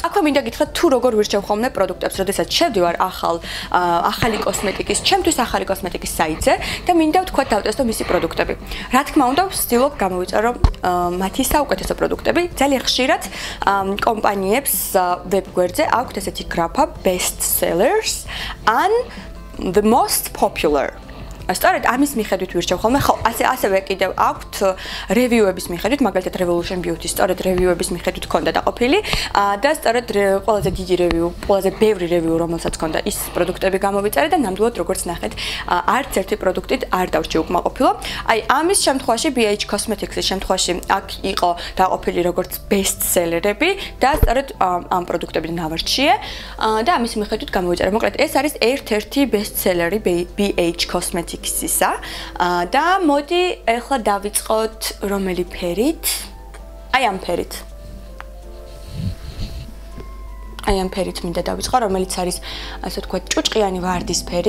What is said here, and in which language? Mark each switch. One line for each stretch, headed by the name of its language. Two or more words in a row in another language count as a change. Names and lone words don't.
Georgian: აქვე მინდა გითხრათ, თუ როგორ ვირჩევ ხოლმე პროდუქტებს, როდესაც შევდივარ ახალი კოსმეტიკის, ჩემთვის ახალი კოსმეტიკის საიტზე და მინდა ვთქვათ დავტესტო მისი პროდუქტები. რა თქმა უნდა, ვცდილობ გამოვიწერო მათი საუკეთესო პროდუქტები. ძალიან ხშირად კომპანიებს ვებგვერდზე აქვთ ესეთი გრაფა
English: best sellers and the most popular.
Georgian: სწორედ ამის მიხედვით ვირჩევ ხოლმე. ხო, ასევე კიდევ აქვთ რევიუების მიხედვით, მაგალითად Revolution Beauty სწორედ რევიუების მიხედვით ჰქონდა დაყოფილი და სწორედ ყველაზე დიდი რევიუ, ყველაზე ბევრი რევიუ, რომელსაც ჰქონდა ის პროდუქტები გამოვიწერე და ნამდვილად როგორც ნახეთ, არც ერთი პროდუქტით არ დავრჩი უკმაყოფილო. აი, ამის შემთხვევაში BH Cosmetics-ის შემთხვევაში აქ იყო დაყოფილი როგორც
English: best sellerები
Georgian: და სწორედ ამ პროდუქტებიდან ავარჩიე და ამის მიხედვით გამოვიწერე. მოკლედ, ეს არის ერთ-ერთი
English: best selleri
Georgian: BH Cosmetics და მოდი ახლა დავიწყოთ რომელი ფერით? აი ამ ფერით. აი ამ ფერით მინდა დავიწყო, რომელიც არის ასე ვთქვათ ჭუჭყიანი ვარდისფერი.